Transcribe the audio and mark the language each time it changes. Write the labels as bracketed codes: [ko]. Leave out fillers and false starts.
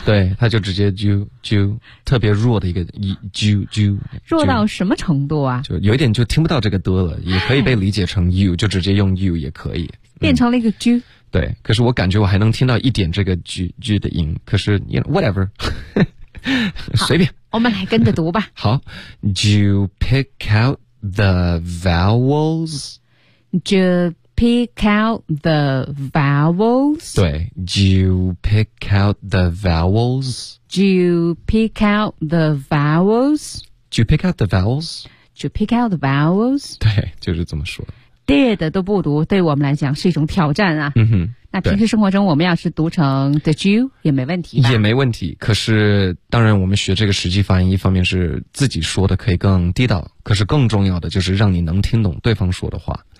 [zh] 对他就直接 do 特别弱的一个 do 弱到什么程度啊就有一点就听不到这个 do 了也可以被理解成 you 就直接用 you 也可以变成了一个 do 对可是我感觉我还能听到一点这个 G 的音可是 [en] you know, whatever [zh] 随便我们来跟着读吧好 [en] Do you pick out the vowels? Do you pick out the vowels? 对 Do you pick out the vowels? Do you pick out the vowels? Do you pick out the vowels? Do you pick out the vowels? [zh] 对就是这么说 did 都不读对我们来讲是一种挑战啊嗯哼那平时生活中我们要是读成 [en] did you [zh] 也没问题也没问题可是当然我们学这个实际发音一方面是自己说的可以更地道可是更重要的就是让你能听懂对方说的话